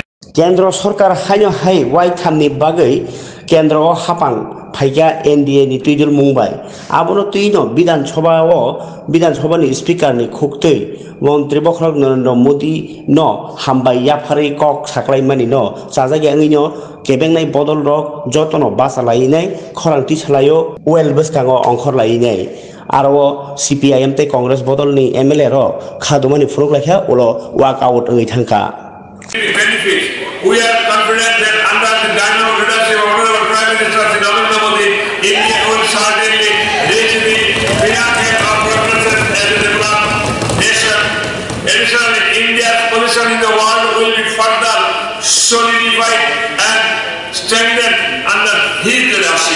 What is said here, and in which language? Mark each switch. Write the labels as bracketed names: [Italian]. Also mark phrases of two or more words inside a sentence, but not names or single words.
[Kok Borok] Kendra Sarkar hanyo hai wai thamni bagai Kendra o hapang phaika NDA ni tuidul Mumbai abono tuino Bidhan Sabha ni speaker ni khoktui Mantri Bokhrok Narendra Modi no hambai yaphari kok saklai mani no sajagi angi no kebengnai bodol rok jotono basalai nai khorangti salayo well beskango ongkhor lai nai aro CPIM te Congress bodol ni MLA ro khadumani phuruk lakha ulo [English] walk out [Kok Borok] ngai thangka [English] benefits. We are confident that under the dynamic leadership of our Prime Minister Narendra Modi, India will certainly reach the pinnacle of progress as a developed nation. Additionally, India's position in the world will be further solidified and strengthened under his leadership.